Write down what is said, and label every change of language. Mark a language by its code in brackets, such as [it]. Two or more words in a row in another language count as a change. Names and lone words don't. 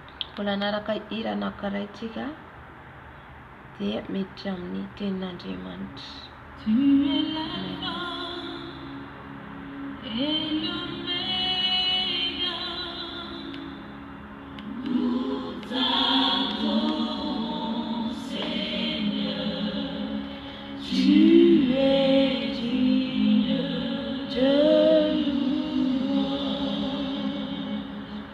[mg] Mbola naraka hira anankiray dia miditra amin'ny tenin'Andriamanitra. [fr] Tu es l'alpha et l'oméga. Nous t'adorons, Seigneur. Tu es digne de louange.